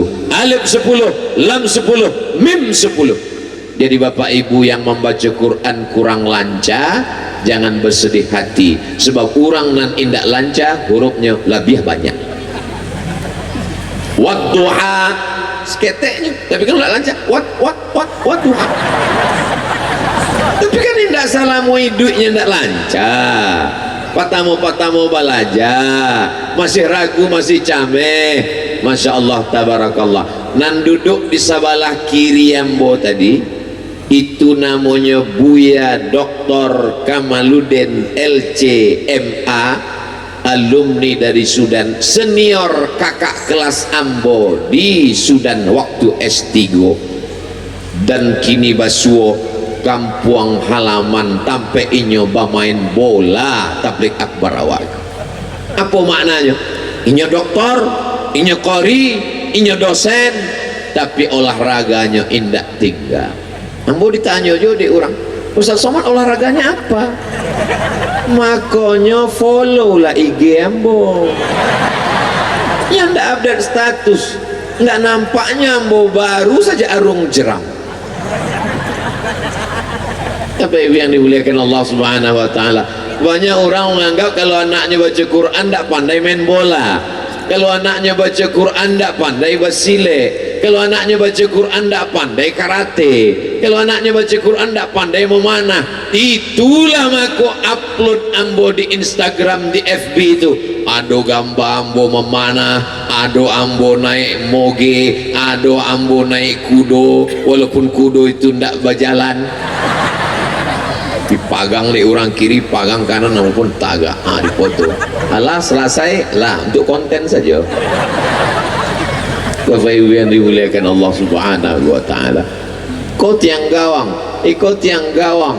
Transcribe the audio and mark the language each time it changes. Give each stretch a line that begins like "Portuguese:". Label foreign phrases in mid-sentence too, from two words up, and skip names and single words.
Indonesian: Alif 10, lam 10, mim 10. Jadi Bapak Ibu yang membaca Quran kurang lancar, jangan bersedih hati, sebab orang
Minangkabau: nan indak
Indonesian: lancar hurufnya lebih banyak. Wadduha seketeknya, tapi kan tidak lancar. Wadduha.
Minangkabau: Tapi kan indak salamu hidupnya indak lancar. Patamu balaja, masih ragu, masih cameh.
Arabic: ما شاء الله تبارك الله.
Minangkabau: Nan duduk di sebelah kiri Ambo tadi, itu namanya Buya Dr.
Indonesian: Kamaluddin LCMA, alumni dari Sudan, senior kakak kelas Ambo di Sudan waktu S3, dan kini
Minangkabau: basuo kampung halaman tampe inyo
Indonesian: bermain bola tablik akbar awak. Apa maknanya?
Minangkabau: Inyo doktor, inyo qori, inyo dosen, tapi olahraganya indak tinggal. Ambo ditanya juga di orang, Ustaz Somad olahraganya apa? Makanya follow lah IG Ambo.
Indonesian: Yang ndak
English: update status,
Indonesian: nggak nampaknya Ambo baru saja arung jeram. Apa yang dimuliakan Allah
Arabic: سبحانه وتعالى,
Indonesian: banyak orang menganggap kalau anaknya baca Quran tidak pandai main bola. Kalau anaknya baca Quran tidak pandai bersilet, kalau anaknya baca Quran tidak pandai karate, kalau anaknya baca Quran tidak pandai memanah, itulah aku upload ambo di Instagram, di FB itu.
Minangkabau: Ado gambar ambo memanah, ado ambo naik moge, ado ambo naik kudo, walaupun kudo itu tidak berjalan, dipagang di orang kiri, pagang kanan maupun tagak, dipoto.
Indonesian: Alah, selesai lah, untuk konten saja. Bapak Ibu yang dimuliakan Allah
Arabic: سبحانه وتعالى.
Indonesian: Kau tiang gawang, ikut tiang gawang.